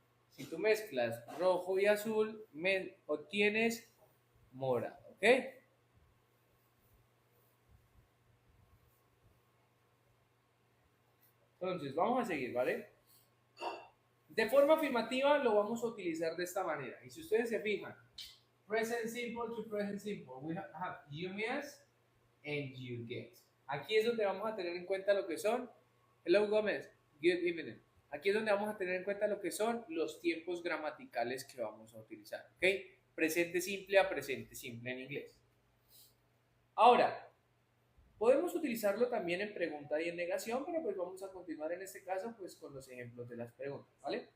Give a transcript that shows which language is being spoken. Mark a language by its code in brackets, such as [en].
[es] Si tú mezclas rojo y azul, obtienes morado, ¿ok? Entonces, vamos a seguir, ¿vale? De forma afirmativa lo vamos a utilizar de esta manera. Y si ustedes se fijan, [en] present simple to present simple, we have you miss and you get. [es] Aquí es donde vamos a tener en cuenta lo que son, [en] hello Gómez, good evening. [es] Aquí es donde vamos a tener en cuenta lo que son los tiempos gramaticales que vamos a utilizar, ¿ok? Presente simple a presente simple en inglés. Ahora, podemos utilizarlo también en pregunta y en negación, pero pues vamos a continuar en este caso pues con los ejemplos de las preguntas, ¿vale?